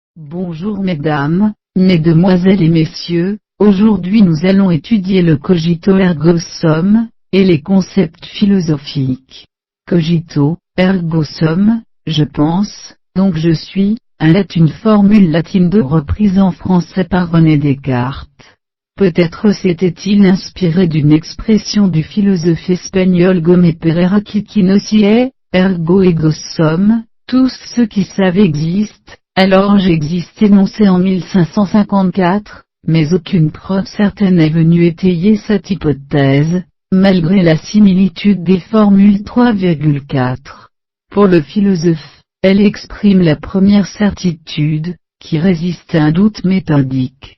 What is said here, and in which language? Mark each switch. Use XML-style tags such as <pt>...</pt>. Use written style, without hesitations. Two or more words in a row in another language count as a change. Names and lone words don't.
<fr>Bonjour mesdames, mesdemoiselles et messieurs, aujourd'hui nous allons étudier le</fr> <la>cogito ergo sum,</la> <fr>et les concepts philosophiques.</fr> <la>Cogito, ergo sum,</la> <fr>je pense, donc je suis, est une formule latine reprise en français par René Descartes. Peut-être s'était-il inspiré d'une expression du philosophe espagnol Gómez Pereira qui nociait,</fr> <la>ergo ego sum,</la> <fr>tous ceux qui savent existent. Alors j'existe énoncé en 1554, mais aucune preuve certaine est venue étayer cette hypothèse, malgré la similitude des formules 3,4. Pour le philosophe, elle exprime la première certitude, qui résiste à un doute méthodique.</fr>